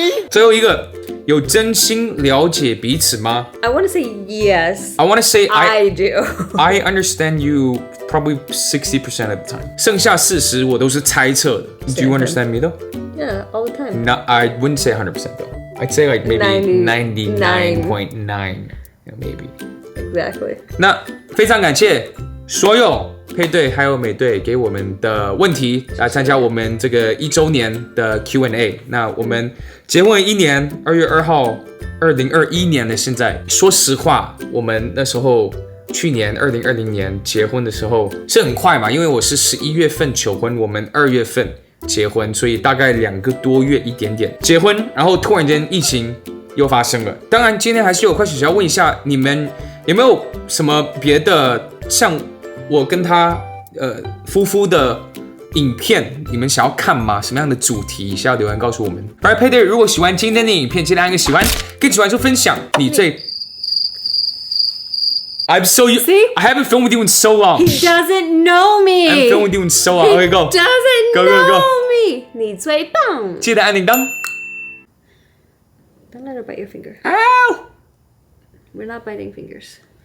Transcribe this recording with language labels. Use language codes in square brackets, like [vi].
[zh] 最后一个，有真心了解彼此吗? [en] I want to say yes. I want to say I do. I understand you probably 60% of the time. [zh] 剩下40我都是猜测的. [en] Do you understand me though? Yeah, all the time. No, I wouldn't say 100% though. I'd say like maybe 99.9, maybe. Exactly. [zh] 那非常感谢所有配对还有美队给我们的问题来参加我们这个1周年的 Q&A。那我们结婚1年，2月2号，2021年的现在，说实话，我们那时候去年2020年结婚的时候是很快嘛，因为我是11月份求婚，我们2月份结婚，所以大概2个多月一点点结婚，然后突然间疫情又发生了。当然，今天还是有块小要问一下，你们有没有什么别的像我跟他夫妇的影片，你们想要看吗？什么样的主题？需要留言告诉我们。 Alright， 配对，如果喜欢今天的影片，记得按个喜欢，更喜欢就分享。你最 [en] I'm so See? I haven't filmed with you in so long. He doesn't know me. I haven't filmed with you in so long. Okay, go. He doesn't Go. know me. [zh] 你最棒。记得按铃铛。 [en] Don't let her bite your finger. Ow! We're not biting fingers.